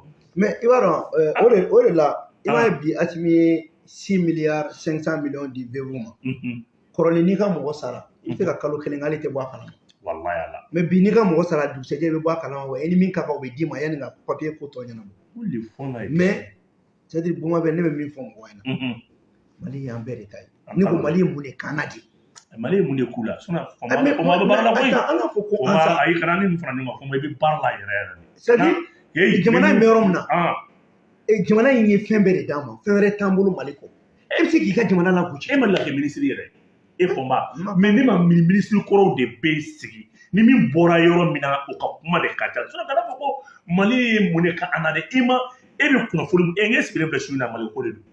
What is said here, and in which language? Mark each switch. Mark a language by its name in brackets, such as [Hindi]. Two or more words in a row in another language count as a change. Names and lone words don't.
[Bambara] mais i b'a dɔn o de la i b'a ye bi Asimi ye 6 milliards 500 millions di VEU ma kɔrɔlen n'i ka mɔgɔ sara i tɛ ka kalo kelen k'ale tɛ bɔ a kalama wallahi ala mais bi n'i ka mɔgɔ sara dugusɛjɛ i bɛ bɔ a kalama wa i ni min ka kan o bɛ d'i ma yanni ka papier ko tɔ ɲɛnabɔ [French] mais c'est à dire [Bambara] Bumabel ne bɛ min fɔ mɔgɔ ɲɛna Mali y'an bɛɛ de ta ye ne ko Mali ye mun de kaana di Mali ye mun de k'u la sinon an ka fɔ ko an sa ayi kana ni mun fara ɲɔgɔn kan fɔ i bɛ baara la yɛrɛ yɛrɛ [French] c'est à dire [Bambara] jamana in bɛ yɔrɔ min na jamana in ye fɛn bɛɛ de d'an ma fɛn wɛrɛ t'an bolo Mali kɔ e bɛ se k'i ka jamana lagosi e ma lakɛ ministre yɛrɛ e fɔ n ba mais ne ma ministre kɔrɔw de bɛ sigi ni min bɔra yɔrɔ min na o ka kuma de ka ca sinon kana fɔ ko Mali ye mun de ka an na dɛ i ma e bɛ kunnafoni n sigilen filɛ su in na Mali ko de don